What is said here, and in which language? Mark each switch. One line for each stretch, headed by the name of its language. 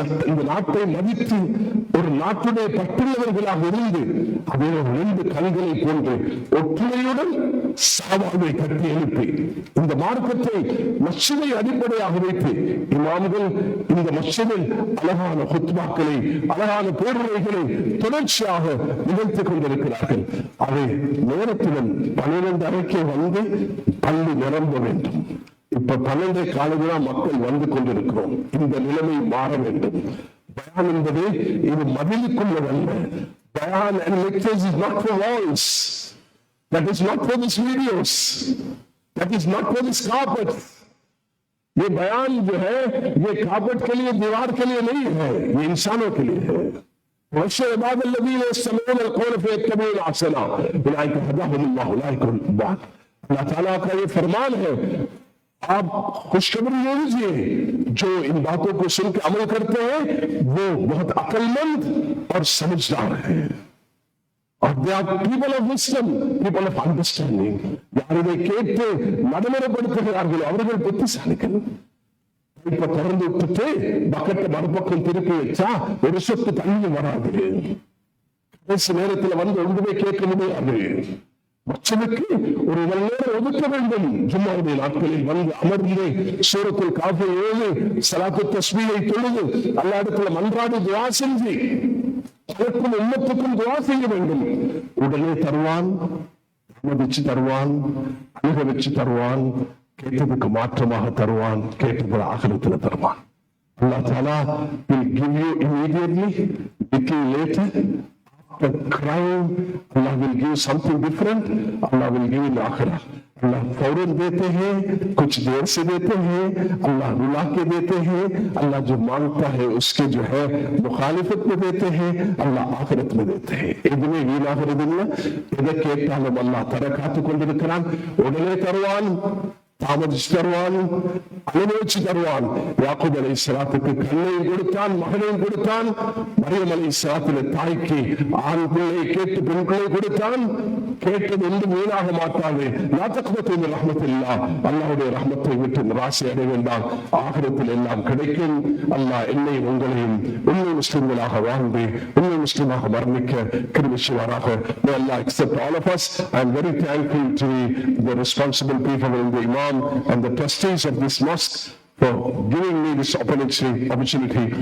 Tamil: இந்த நாட்டை மதித்து ஒரு நாட்டுடைய பற்றுள்ளவர்களாக இருந்து அதே 2 கண்களை போன்று ஒற்றுமையுடன் சாவாவை கட்டி எழுப்பி இந்த மார்க்கத்தை மஸ்ஜிதை அடிப்படையாக வைத்து இமாம்கள் இந்த மஸ்ஜிதில் அழகான ஹுத்பாக்களை, அழகான பேருரைகளை தொடர்ச்சியாக நிகழ்த்திக் கொண்டிருக்கிறார்கள். அதை நேரத்துடன் 12:30 வந்து பள்ளி நிரம்ப வேண்டும். இப்ப 12 காலையில் மக்கள் வந்து கொண்டிருக்கிறோம். இந்த நிலைமை மாற வேண்டும். பயான் என்பது இது மதிலுக்குள்ளதல்ல.
English: Bayan and lectures is not for walls. That is not for these videos. That is not for this carpet.
Hindi: ये बयान जो है ये कार्पेट के लिए, दीवार के लिए नहीं है, ये इंसानों के लिए है.
Arabic: वशर इबाद الذين يستمعون القول فيتبعون احسنه اولئك هداهم الله اولئك هم المهتدون.
Hindi: अल्लाह ताला का ये फरमान है, आप खुशखबरी ले लीजिए, जो इन बातों को सुन के अमल करते हैं वो बहुत अक्लमंद और समझदार है.
English: और they are people of wisdom, people of understanding.
Tamil: யார் இதை கேட்டு நடைமுறைப்படுத்துகிறார்களோ அவர்கள் புத்திசாலிகள். பைப்பை திறந்து விட்டுட்டு பக்கெட்டை மறுபக்கம் திருப்பி வச்சா ஒரு சொட்டு தண்ணி வராது. கடைசி நேரத்துல வந்து ஒன்றுமே கேட்க முடியாது. மக்களுக்கு ஒரு நல்ல நேரம் ஒதுக்க வேண்டும். ஜும்மாவுடைய நாட்களில் வந்து அமர்ந்து சூரத்துல் காஃபை ஏழு ஸலாத்து தஸ்பீஹை தொழுது அல்லாஹ்விடத்தில் மன்றாடி துஆ செஞ்சு தனக்கும் உம்மத்துக்கும் துஆ செய்ய வேண்டும். உடனே தருவான், அனுமதிச்சு தருவான், அனுபவிச்சு தருவான், கேட்டதுக்கு மாற்றமாக தருவான், கேட்டது ஆகிரத்தில் தருவான்.
English: Allah Ta'ala will give you immediately, little later, after crying, Allah will give something different, Allah will give in akhirah.
Hindi: अल्लाह फौरन देते हैं, कुछ देर से देते हैं, अल्लाह रुला के देते हैं, अल्लाह जो मांगता है उसके जो है मुखालिफत में देते हैं, अल्लाह आखिरत में देते हैं.
Tamil: இதுவே வீணாகிறதில்லை. எதை கேட்டாலும் அல்லாஹ் தர காத்துக் கொண்டிருக்கிறான். உடனே தருவான், தாமதிச்சு தருவான், அனுபவிச்சு தருவான். யாக்கூப் அலைஹிஸ்ஸலாத்துக்கு கண்ணையும் கொடுத்தான், மகனையும் கொடுத்தான். மரியம் அலைஹிஸ்ஸலாத்திலே தாய்க்கு ஆண் பிள்ளை கேட்டு பெண் பிள்ளை கொடுத்தான். கேட்டது ஒன்றும் வீணாக மாட்டாது.
Arabic: லா தக்னது மின் ரஹ்மத்தில்லாஹ்,
Tamil: அல்லாஹ்வுடைய ரஹ்மத்தை விட்டு நிராசை அடைய வேண்டாம். ஆகிரத்தில் எல்லாம் கிடைக்கும். அல்லாஹ் என்னையும் உங்களையும் உண்மை முஸ்லிம்களாக வாழ்ந்து உண்மை முஸ்லிமாக மரணிக்க கிருபை செய்வாராக.
English: May Allah accept all of us. I am very thankful to the responsible people in the Imam and the trustees of this mosque for giving me this opportunity.